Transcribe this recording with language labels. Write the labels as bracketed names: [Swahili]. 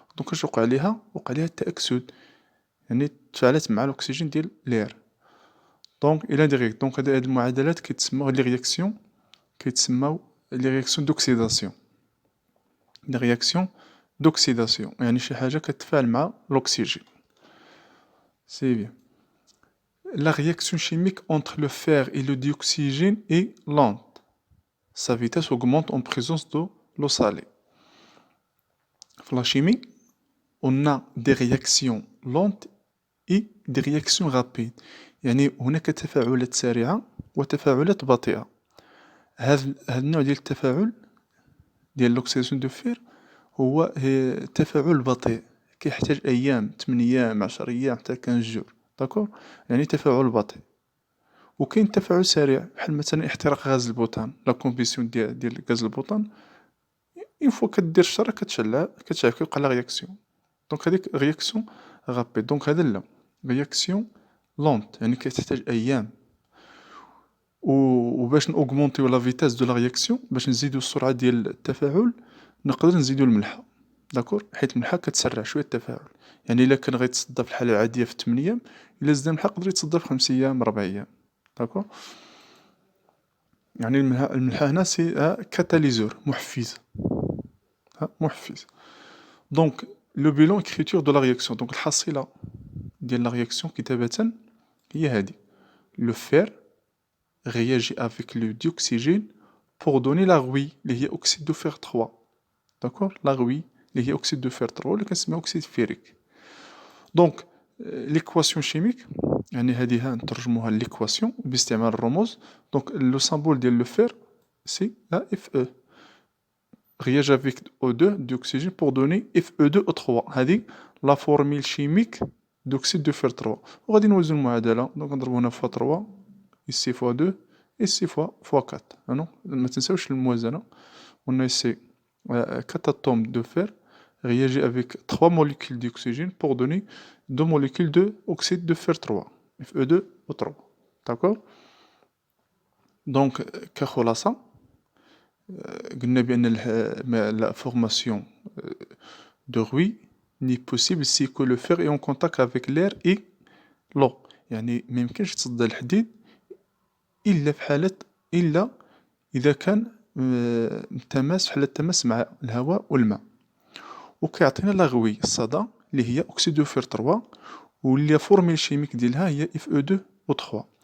[Arabic] دونك اش وقع ليها؟ وقع ليها التأكسد، يعني تفاعلت مع الأكسجين ديال لير. دونك إلا ديريكت. دونك هاد المعادلات كيتسموا هاد لي رياكسيون كيتسماو لي رياكسيون دوكسيداسيون. لي رياكسيون دوكسيداسيون يعني شي حاجة كتفاعل مع الأكسجين. [French] سي بيان. La réaction chimique entre le fer et le dioxygène est lente. Sa vitesse augmente en présence de l'eau salée. Dans la chimie, on a des réactions lentes et des réactions rapides. [Arabic] يعني هناك تفاعلات سريعة وتفاعلات بطيئة. هذا النوع ديال التفاعل ديال l'oxydation de fer هو تفاعل بطيء كيحتاج أيام، 8 أيام، 10 أيام، حتى 15 جور. داكور، يعني تفاعل بطيء. وكاين تفاعل سريع بحال مثلا احتراق غاز البوتان، لا كومبيسيون ديال غاز البوتان، اون فوا كدير الشرا كتشعل كيوقع لا رياكسيون. دونك هذيك رياكسيون غابيد. دونك هذا لا رياكسيون لونت يعني كتحتاج ايام. وباش نوغمونطيو لا فيتاس دو لا رياكسيون، باش نزيدو السرعه ديال التفاعل، نقدر نزيدو الملحه. داكور، حيت الملحه كتسرع شويه التفاعل. يعني الا كان غيتصدى في الحاله العاديه في 8 ايام، الا زدنا الملحه يقدر يتصدى في 5 ايام 4 ايام. داكور. يعني الملحه هنا سي كاتاليزور، محفز. محفز. [French] دونك لو بيلون écriture de la réaction. [Arabic] دونك الحصيله ديال لا رياكسيون كتابه هي هذه. [French] Le fer réagit avec le dioxygène pour donner la rouille اللي هي oxyde de fer 3. داكور، لا rouille اللي هي oxyde de fer 3 اللي كنسميوها oxyde ferrique. [Arabic] دونك ليكواسيون شيميك يعني هذه نترجموها ليكواسيون باستعمال الرموز. [French] دونك لو سامبول ديال لو فير سي Fe réagit avec O2 d'oxygène pour donner Fe2O3. هذه لا فورميل شيميك d'oxyde de fer 3. [Arabic] وغادي نوزن المعادلة. دونك نضربو هنا فوا 3 [French] ici fois 2 ici fois 4. [Arabic] non ما تنساوش الموازنة. [French] On a ici 4 atomes de fer réagit avec 3 molécules d'oxygène pour donner 2 molécules de oxyde de fer 3 Fe2O3. d'accord. donc [Arabic] كخلاصة قلنا بأن [French] la formation de rouille n'est possible si que le fer est en contact avec l'air et l'eau. [Arabic] يعني ما يمكنش تصدى الحديد إلا في حالة إلا إذا كان تماس في حالة تماس مع الهواء والماء. وكيعطينا لا غوي الصدى اللي هي أكسيد دو فير 3 واللي فورميل شيميك ديالها هي Fe2O3.